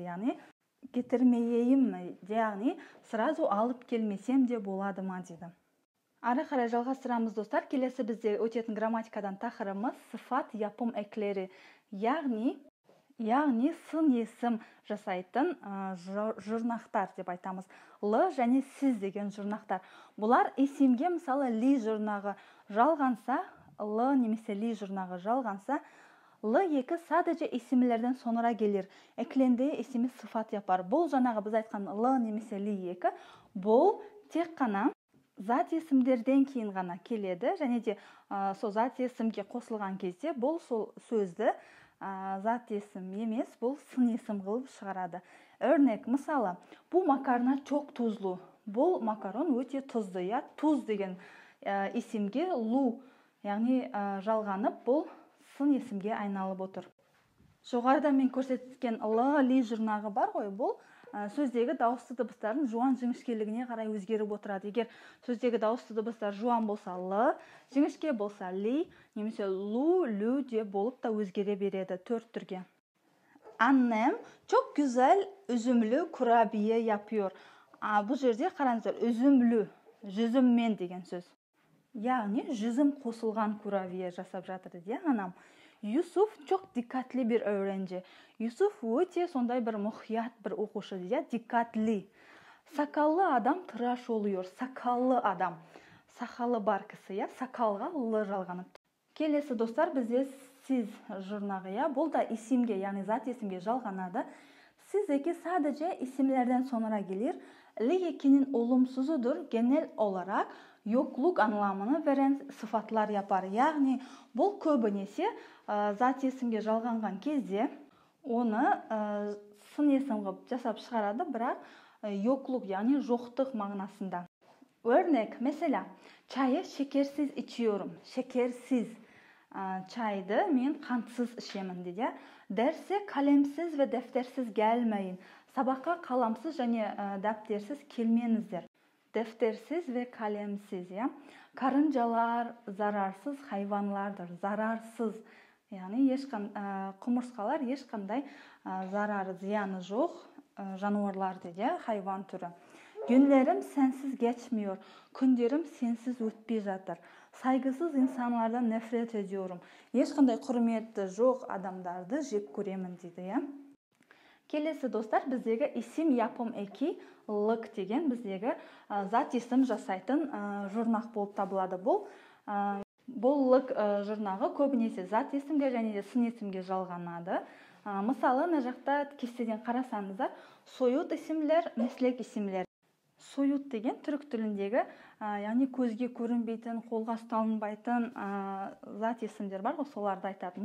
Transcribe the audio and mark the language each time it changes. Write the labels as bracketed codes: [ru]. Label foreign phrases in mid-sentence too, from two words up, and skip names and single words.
[tr] Яғни getirmeyeyim mi? [kk] Яғни сразу алып келмесем де болады ма дейді. Ары қарай жалғастырамыз достар. Келесі бізде өтетін грамматикадан тақырыбымыз [tr] sıfat yapım ekleri. [kk] Яғни сын есім жасайтын жұрнақтар деп айтамыз. Л және сіз деген жұрнақтар. Бұлар есімге мысалы ли жұрнағы жалғанса, Л немесе ли жұрнағы жалғанса, [tr] L2 sadece isimlerden sonra gelir. Eklendiği ismi sıfat yapar. [kk] Бұл жаңағы біз айтқан L немесе L2 бұл тек қана зат есімдерден кейін ғана келеді. Және де сол зат есімге қосылған кезде бұл сол сөзді зат есім емес, бұл сын есім қылып шығарады. [tr] Örnek, мысалы, bu makarna çok tuzlu. [kk] Бұл макарон өте тұзды. Туз деген есімге лу, яғни жалғанып, бұл сын есімге айналып отыр. Жоғарыда мен көрсеткен Л, ли жұрнағы бар ғой, бұл сөздегі дауысты дыбыстардың жуан жіңішкелігіне қарай өзгеріп отырады. Егер сөздегі дауысты дыбыстар жуан болса Л, жіңішке болса ли, немесе лу, лю деп болып та өзгере береді 4 түрге. [tr] Annem çok güzel üzümlü kurabiye yapıyor. [kk] Бұл жерде қараңыздар, üzümlü, жүзіммен деген сөз. Яғни жүзім қосылған куравие жасап жатыр дейді анам. [tr] Yusuf çok dikkatli bir öğrenci. [kk] Yusuf өте сондай бір мұқият бір оқушы дейді, [tr] dikkatli. Sakallı adam tıraş oluyor. Sakallı adam. [kk] Сақалы бар кісі, сақалға л жалғанып. Келесі достар, бізде siz жұрнағы, бұл да isimге, яғни зат есімге жалғанады. [tr] Sizdeki sadece isimlerden sonra gelir. L2'nin olumsuzudur. Genel olarak yokluk anlamını veren sıfatlar yapar. [kk] Яғни бұл көбінесе зат есімге жалғанған кезде оны сын есім қылып жасап шығарады, бірақ yokluk, яғни жоқтық мағынасында. [tr] Örnek, mesela çayı şekersiz içiyorum. Şekersiz. [kk] Çayды мен қантсыз ішемін дейді. [tr] Derse kalemsiz ve deftersiz gelmeyin. [kk] Сабаққа қаламсыз және дәптерсіз келмеңіздер. [tr] Deftersiz ve kalemsiz. Karıncalar zararsız hayvanlardır. Zararsız. [kk] Яғни құмырсқалар ешқандай зарары, зияны жоқ жануарлар дейді, хайван түрі. [tr] Günlerim sensiz geçmiyor. [kk] Күндерім сенсіз өтпей жатыр. [tr] Saygısız insanlardan nefret ediyorum. [kk] Ешқандай құрметті жоқ адамдарды жек көремін дейді. Келесі достар, біздегі [tr] isim yapım eki lık [kk] деген біздегі зат есім жасайтын жұрнақ болып табылады. Бұл лык жұрнағы көбінесе зат есімге және де сын есімге жалғанады. Мысалы, мына жақта кестеден қарасаңыздар, [tr] soyut isimler, meslek isimler. [kk] Soyut деген түрік тіліндегі, яғни көзге көрінбейтін, қолға ұсталынбайтын зат есімдер бар ғой, соларды айтады.